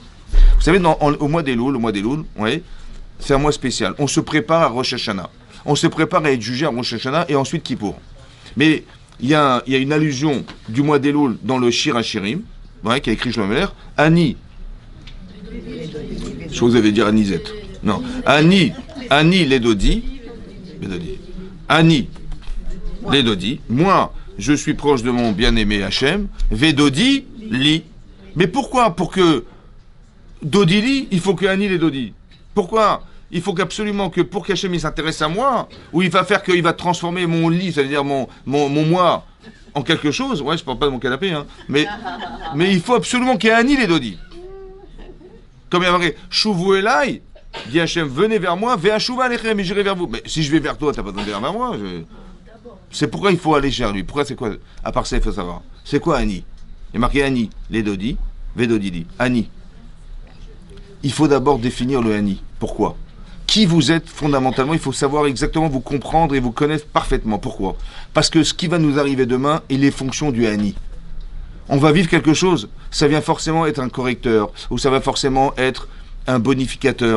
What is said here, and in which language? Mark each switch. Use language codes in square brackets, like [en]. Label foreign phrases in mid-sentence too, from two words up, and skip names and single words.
[fr] Vous savez, au mois d'Elul, ouais, c'est un mois spécial. On se prépare à Rosh Hashanah. On se prépare à être jugé à Rosh Hashanah et ensuite Kippour. Mais il y a une allusion du mois d'Elul dans le Shir HaShirim, ouais, qui a écrit Shlomo Ani. Je crois que vous avez dit Anisette. Non. [he] אני אני לדודי. אני לדודי. [fr] Moi, je suis proche de mon bien-aimé Hachem. [he] ודודי לי. [fr] Mais pourquoi? Pour que [he] דודי לי, [fr] il faut que [he] אני לדודי. [fr] Pourquoi? Il faut qu'absolument que pour qu'Hachem il s'intéresse à moi, ou il va faire qu'il va transformer mon lit, c'est-à-dire mon moi, en quelque chose. Ouais, je parle pas de mon canapé, hein. Mais il faut absolument qu'il y ait [he] אני לדודי. [fr] Comme il y a marqué, [he] שובו אלי, [fr] dit Hachem, venez vers moi, [he] ואשובה אליכם, [fr] mais j'irai vers vous. Mais si je vais vers toi, t'as pas besoin de venir vers moi. C'est pourquoi il faut aller vers lui. Pourquoi c'est quoi? À part ça, il faut savoir. C'est quoi Ani? Il y a marqué [he] אני לדודי ודודי לי. [fr] Ani. Il faut d'abord définir le Ani. Pourquoi? Qui vous êtes fondamentalement, il faut savoir exactement vous comprendre et vous connaître parfaitement. Pourquoi? Parce que ce qui va nous arriver demain est les fonctions du Ani. On va vivre quelque chose, ça vient forcément être un correcteur, ou ça va forcément être un bonificateur.